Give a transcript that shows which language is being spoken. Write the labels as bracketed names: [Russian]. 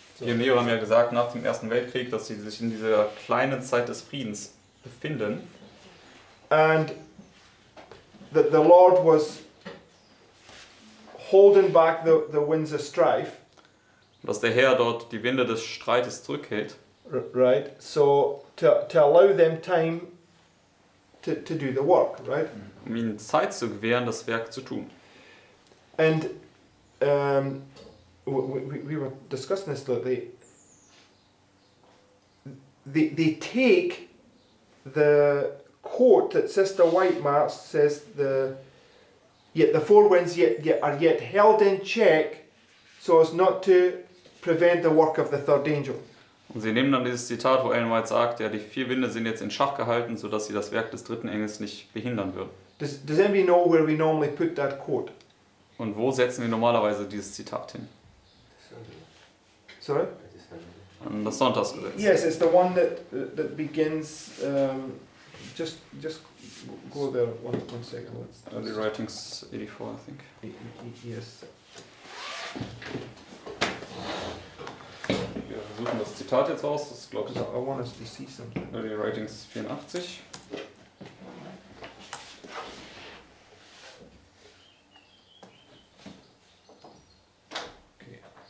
[German] Die Pioneere haben ja gesagt nach dem Ersten Weltkrieg, dass sie sich in dieser kleinen Zeit des Friedens befinden. [English] And that the Lord was holding back the winds of strife, [German] Dass der Herr dort die Winde des Streites zurückhält, [English] right? So to allow them time to do the work, right? [German] um ihnen Zeit zu gewähren, das Werk zu tun. [English] And we were discussing this, that they take the quote that Sister White marks, says yet the four winds are yet held in check so as not to prevent the work of the third angel. [German] Und sie nehmen dann dieses Zitat, wo Ellen White sagt, ja, die 4 Winde sind jetzt in Schach gehalten, sodass sie das Werk des 3. Engels nicht behindern würden. [English] Does anybody know where we normally put that quote? [German] Und wo setzen wir normalerweise dieses Zitat hin? [English] Sorry? [German] An das Sonntagsgesetz. [English] Yes, it's the one that begins. Just go there one second. Early Writings 84, I think. Yes. [German] Wir suchen das Zitat jetzt raus, das ist, glaube ich, [English] I want us to see something. Early Writings 84. Okay.